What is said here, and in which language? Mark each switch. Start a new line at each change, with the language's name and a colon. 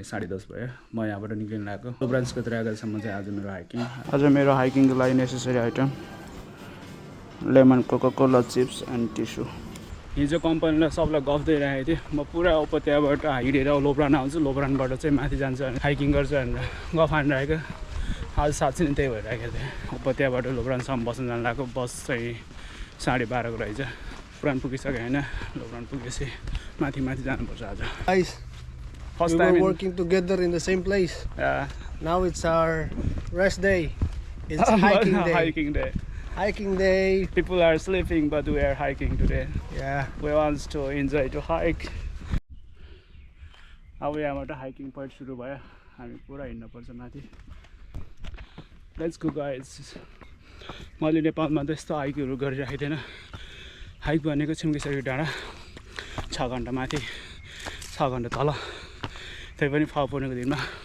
Nepali: 10:30 भयो म यहाँबाट निक्लिन लागेको लोब्रान्सको द्रागासम्म चाहिँ आज मेरो हाइकिङ मेरो हाइकिङको लागि necessary item lemon Coca Cola chips and tissue हिजो कम्पनीलाई सबलाई गफ दिइरहेको थिएँ म पुरा उपत्यबाट हिँडेर लोब्रान आउँछु लोब्रानबाट चाहिँ माथि जान्छ अनि हाइकिङ गर्छ भनेर गफ हानिरहेको आज साँच्चै नै त्यही भइरहेको थियो उपत्यबाट लोब्रानसम्म बस्न जानु लागेको बस चाहिँ 12:30 को रहेछ लोब्रान पुगिसक्यो होइन लोब्रान पुगेपछि माथि जानुपर्छ आज
English: First time we were working together in the same place. Yeah. Now it's our rest day. It's hiking day. Hiking day. People are sleeping, but we are hiking today. Yeah. We want to enjoy to hike.
Nepali: अब यहाँबाट hiking point सुरु भयो हामी पुरा हिँड्नु पर्छ माथि
English: let's go guys
Nepali: मैले नेपालमा त्यस्तो हाइकहरू गरिरहेको थिएन हाइक भनेको छिम्केसरी डाँडा 6 घण्टा माथि 6 घण्टा तल त्यही पनि फापुर्नेको दिनमा